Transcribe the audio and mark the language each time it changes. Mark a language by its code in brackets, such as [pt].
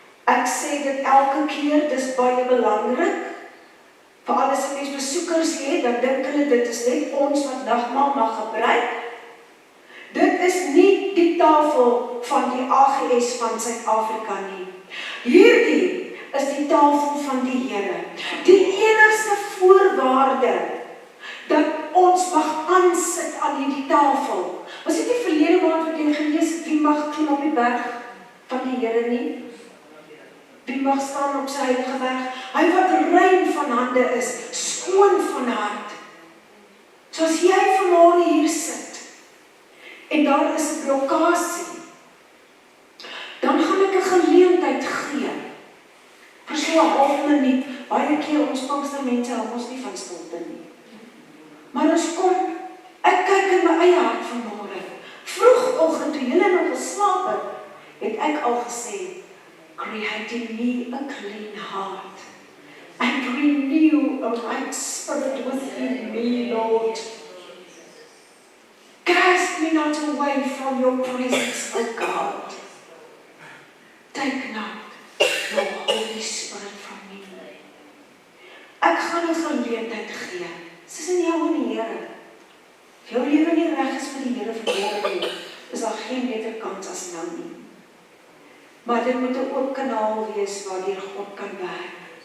[af] Ek sê dit elke keer, dis baie belangrik. Veral as mens besoekers het, dan dink hulle dit is net ons wat nagmaal mag gebruik. Dit is nie die tafel van die AGS van Suid-Afrika nie. Hierdie is die tafel van die Here. Die enigste voorwaarde dat ons mag aansit aan hierdie tafel. Was dit die verlede maand wat jy gelees het, wie mag klim op die berg van die Here nie? Wie mag staan op sy heilige berg? Hy wat rein van hande is, skoon van hart. Soos jy vanmôre hier sit, en daar is 'n blokkade, dan gaan ek 'n geleentheid gee, vir so 'n half minuut. Baie keer ons Pinkstermense hou ons nie van stilte nie. Maar ons kom, ek kyk in my eie hart vanmôre. Vroegoggend, toe julle nog geslaap het ek al gesê, [en] create in me a clean heart, and renew a right spirit within me, Lord. Cast me not away from your presence, O God. Take not your Holy Spirit from me. [af] Ek gaan 'n geleentheid gee. Dit is in jou en die Here. As jou lewe nie reg is vir die Here vanmôre nie, is daar geen beter kans as nou nie. Maar dit moet 'n oop kanaal wees waardeur God kan werk.